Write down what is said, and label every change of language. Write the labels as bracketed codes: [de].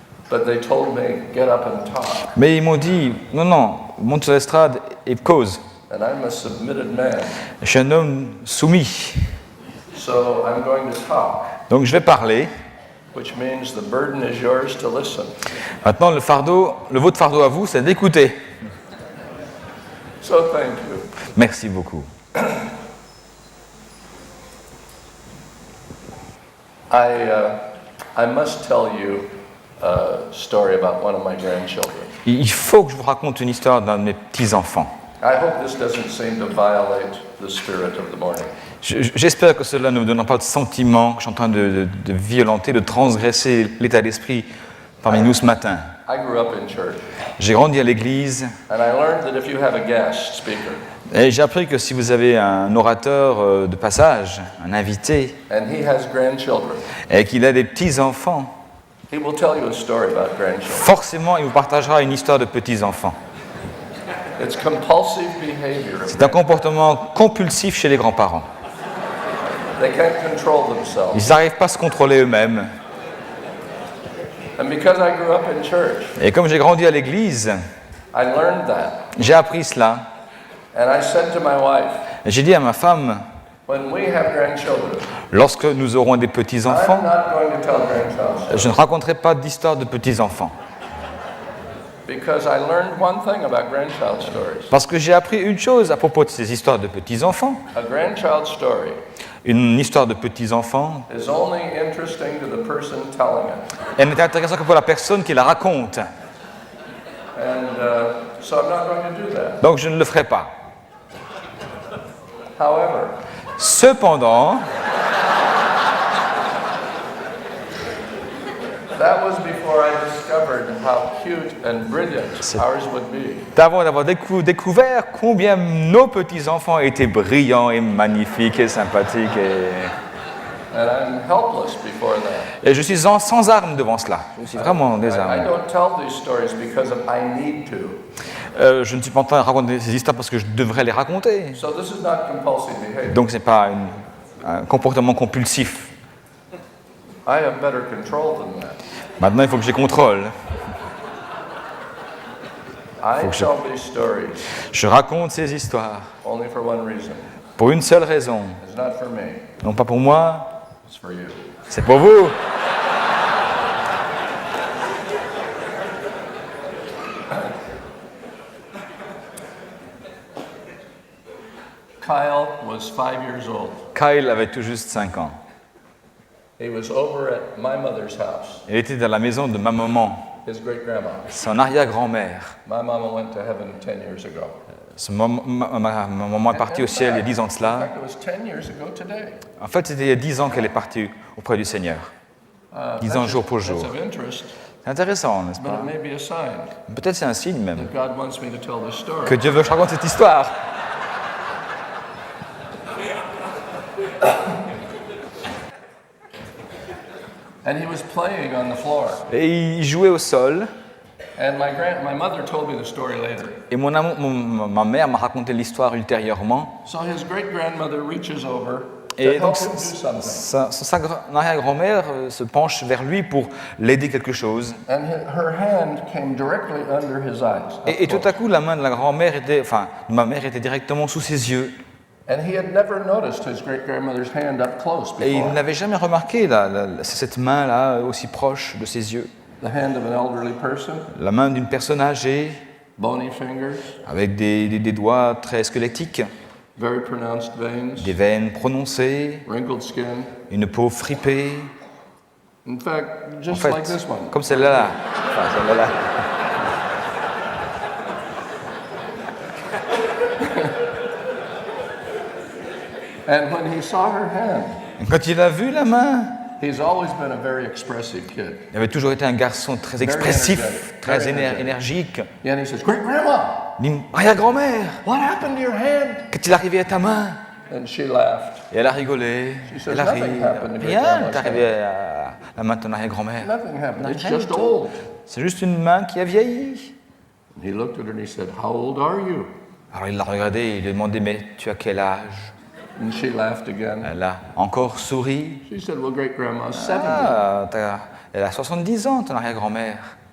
[en] But they told me, get up and talk. [fr] Mais ils m'ont dit, non, monte sur l'estrade et cause. [en] And I'm a submitted man, [fr] Je suis un homme soumis, [en] so I'm going to talk, [fr] donc je vais parler. [en] which means the burden is yours to listen. [fr] Maintenant, votre fardeau à vous, c'est d'écouter. [en] So thank you. [fr] Merci beaucoup. [en] I must tell you a story about one of my grandchildren. [fr] Il faut que je vous raconte une histoire d'un de mes petits-enfants. [en] I hope this doesn't seem to violate the spirit of the morning. [fr] J'espère que cela ne vous donnera pas de sentiment que je suis en train de violenter, de transgresser l'état d'esprit parmi nous ce matin. [en] I grew up in church, [fr] J'ai grandi à l'église [en] and I learned that if you have a guest speaker, [fr] et j'ai appris que si vous avez un orateur de passage, un invité, [en] and he has grandchildren, [fr] et qu'il a des petits-enfants, [en] he will tell you a story about grandchildren. [fr] forcément il vous partagera une histoire de petits-enfants. [en] It's compulsive behavior. [fr] C'est un comportement compulsif chez les grands-parents. [en] They can't control themselves. [fr] Ils n'arrivent pas à se contrôler eux-mêmes. [en] And because I grew up in church, [fr] Et comme j'ai grandi à l'église, [en] I learned that. [fr] j'ai appris cela. [en] And I said to my wife, [fr] Et j'ai dit à ma femme, [en] when we have grandchildren, [fr] lorsque nous aurons des petits-enfants, [en] I'm not going to tell grandchildren. [fr] je ne raconterai pas d'histoire de petits-enfants. [en] Because I learned one thing about grandchild stories. [fr] Parce que j'ai appris une chose à propos de ces histoires de petits-enfants. [en] A grandchild story [fr] Une histoire de petits-enfants, [en] is only interesting to the person telling it. [fr] elle n'est intéressante que pour la personne qui la raconte. [en] And So I'm not going to do that. [fr] Donc je ne le ferai pas. [en] However, [fr] Cependant, [en] that was before I discovered how cute and brilliant ours would be. [fr] avant d'avoir découvert combien nos petits-enfants étaient brillants et magnifiques et sympathiques, [en] And I'm helpless before that. [fr] et je suis sans armes devant cela. Je suis vraiment [en] I [fr] désarmé. [en] don't tell these stories because I need to. [fr] Je ne suis pas en train de raconter ces histoires parce que je devrais les raconter. [en] So this is not compulsive behavior. [fr] Donc ce n'est pas un comportement compulsif. [en] I have better control than that. [fr] Maintenant, il faut que je contrôle. [en] I tell these stories [fr] Je raconte ces histoires [en] only for one reason. [fr] pour une seule raison. [en] It's not for me, [fr] Non pas pour moi, [en] it's for you. [fr] c'est pour vous. [en] Kyle was 5 years old. [fr] Kyle avait tout juste 5 ans. [en] He was over at my mother's house, [fr] Il était dans la maison de ma maman, [en] his great grandma. [fr] son arrière-grand-mère. [en] My mama went to heaven 10 years ago. [fr] Ma maman est partie au ciel il y a 10 ans de [en] In [fr] cela. [en] fact, it was 10 years ago today. [fr] En fait, c'était il y a 10 ans qu'elle est partie auprès du Seigneur. 10 ans jour pour jour. [en] That's of interest, [fr] C'est intéressant, n'est-ce [en] but [fr] pas? [en] it may be a sign [fr] Peut-être c'est un signe même [en] that God wants me to tell this story. [fr] que Dieu veut que je raconte cette histoire. [en] And he was playing on the floor. [fr] Et il jouait au sol. [en] And my mother told me the story later. [fr] Et ma mère m'a raconté l'histoire ultérieurement. [en] So his great grandmother reaches over to [fr] Et [en] help [fr] donc, [en] him do something. [fr] sa arrière-grand-mère se penche vers lui pour l'aider quelque chose. [en] And her hand came directly under his eyes. [fr] Et tout à coup, la main de la grand-mère était, enfin, de ma mère était directement sous ses yeux. [en] And he had never noticed his great grandmother's hand up close [fr] Et il [en] before. [fr] n'avait jamais remarqué cette main-là aussi proche de ses yeux. [en] The hand of an elderly person, [fr] La main d'une personne âgée, [en] bony fingers, [fr] avec des doigts très squelettiques, [en] very pronounced veins, [fr] des veines prononcées, [en] wrinkled skin. [fr] une peau fripée. [en] In fact, [fr] En [en] just [fr] fait, [en] like this one. [fr] comme celle-là. Enfin, celle-là. [en] And when he saw her hand, [fr] Quand il a vu la main, [en] he's always been a very expressive kid. [fr] il avait toujours été un garçon très expressif, très énergique. [en] And he says, "Great grandma, [fr] Il dit, arrière-grand-mère, [en] what happened to your hand?" [fr] qu'est-il arrivé à ta main? [en] And she laughed. [fr] Et elle a rigolé. [en] She says, [fr] Elle a ri. [en] "Nothing happened to me, [fr] Rien [en] grandma." [fr] n'est arrivé à la main de ton arrière-grand-mère. [en] Nothing happened. It's [fr] Rien [en] just [fr] du tout. [en] old. [fr] C'est juste une main qui a vieilli. [en] And he looked at her and he said, "How old are you?" [fr] Alors il l'a regardé et il lui a demandé, mais tu as quel âge? [en] And she laughed again. [fr] Elle a encore souri. [en] She said, "Well, great grandma's 70." [fr] Elle a 70 ans, ton arrière-grand-mère.